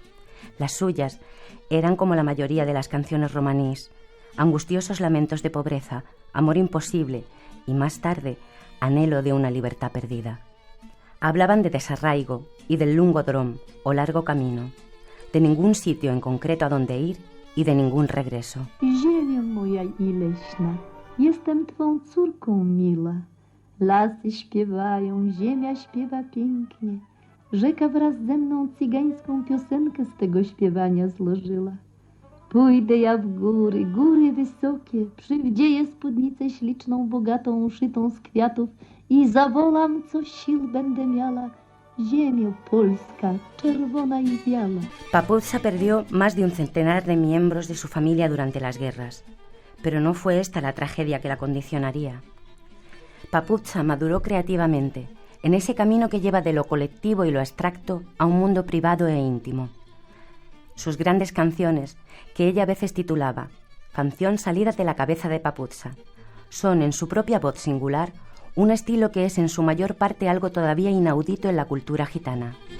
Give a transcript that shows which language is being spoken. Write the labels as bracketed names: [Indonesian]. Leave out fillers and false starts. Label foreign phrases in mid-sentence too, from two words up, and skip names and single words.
[Spanish] Las suyas eran como la mayoría de las canciones romanís, angustiosos lamentos de pobreza, amor imposible y, más tarde, anhelo de una libertad perdida. Hablaban de desarraigo y del [Romany] lungo drom, [Spanish] o largo camino, de ningún sitio en concreto a donde ir i de ningún regreso. [Polish] Ziemia moja i leśna, jestem twą córką mila. Lasy śpiewają, ziemia śpiewa pięknie. Rzeka wraz ze mną cygańską piosenkę z tego śpiewania złożyła. Pójdę ja w góry, góry wysokie, przywdzieję spódnicę śliczną, bogatą, uszytą z kwiatów i zawołam, co sił będę miała. Ziemio Polska, czerwona y biała. [Spanish] Papusza perdió más de un centenar de miembros de su familia durante las guerras, pero no fue esta la tragedia que la condicionaría. Papusza maduró creativamente en ese camino que lleva de lo colectivo y lo abstracto a un mundo privado e íntimo. Sus grandes canciones, que ella a veces titulaba Canción salida de la cabeza de Papusza, son en su propia voz singular un estilo que es en su mayor parte algo todavía inaudito en la cultura gitana.